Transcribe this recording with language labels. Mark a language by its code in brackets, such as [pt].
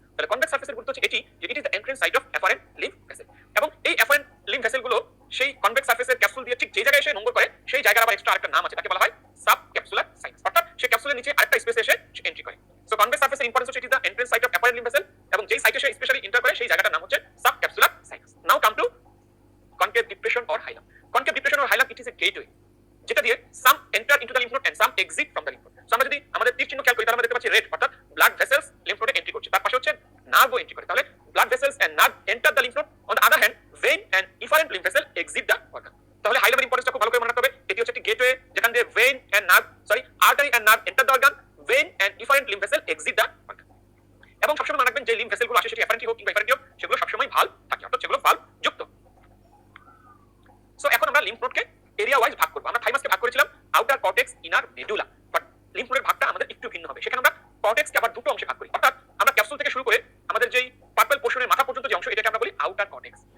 [bn] তাহলে কনভেক্স সারফেসের গুরুত্ব হচ্ছে এটি যে [en] it is the entrance site of afferent lymph vessel [bn] এবং এই afferent lymph ভেসেলগুলো সেই কনভেক্স সারফেসের ক্যাপসুল দিয়ে ঠিক যে জায়গায় এসে নোঙ্গর করে সেই জায়গার আবার এক্সট্রা আরেকটা নাম আছে, তাকে বলা হয় সাব ক্যাপসুলার সাইনাস, অর্থাৎ সেই ক্যাপসুলের নিচে আরেকটা স্পেসে এসে এন্ট্রি করে। সো কনভেক্স সারফেসের ইম্পর্টেন্স হচ্ছে [en] it is the entrance site of afferent lymph vessel [bn] এবং যেই সাইটে সে স্পেশালি এন্টার করে সেই জায়গাটার নাম হচ্ছে sub capsular sinus. [en] Now come to concave depression or hilum. Concave depression or hilum, it is a gateway [bn] যেটা দিয়ে [en] some enter into the lymph node and some exit from the lymph node. [bn] So আমরা যদি আমাদের তীর চিহ্ন খেয়াল করি তাহলে আমরা দেখতে পাচ্ছি রেড, অর্থাৎ blood vessels lymph node entry করছে, তার পাশে হচ্ছে নার্ভও এন্ট্রি করে। [en] তাহলে blood vessels and nerve enter the lymph node, on the other hand vein and efferent lymph vessel exit the organ. [bn] তাহলে হাইলামের ইম্পর্টেন্সটা খুব ভালো করে মনে রাখতে হবে। এটি হচ্ছে একটি গেটওয়ে যেখান দিয়ে [en] vein and nerve, artery and nerve enter the organ, vein and efferent lymph vessel exit the organ. [bn] এবং সবসময় মনে রাখবেন যে লিম্ফ ভেসেলগুলো আসে সেটি অ্যাফারেন্টই হোক কিংবা এফারেন্টই হোক, সেগুলো সবসময় ভালভ থাকে, অর্থাৎ সেগুলো ভালভ যুক্ত। সো এখন আমরা লিম্ফ নোডকে এরিয়া ওয়াইজ ভাগ করব। আমরা থাইমাসকে ভাগ করেছিলাম outer cortex, inner medulla, but lymph নোডের ভাগটা আমাদের একটু ভিন্ন হবে। সেখানে আমরা কর্টেক্সকে আবার দুটো অংশে ভাগ করি, অর্থাৎ আমরা ক্যাপসুল থেকে শুরু করে আমাদের যেই পার্পল পোর্শনের মাথা পর্যন্ত যে অংশ এটাকে আমরা বলি আউটার কর্টেক্স।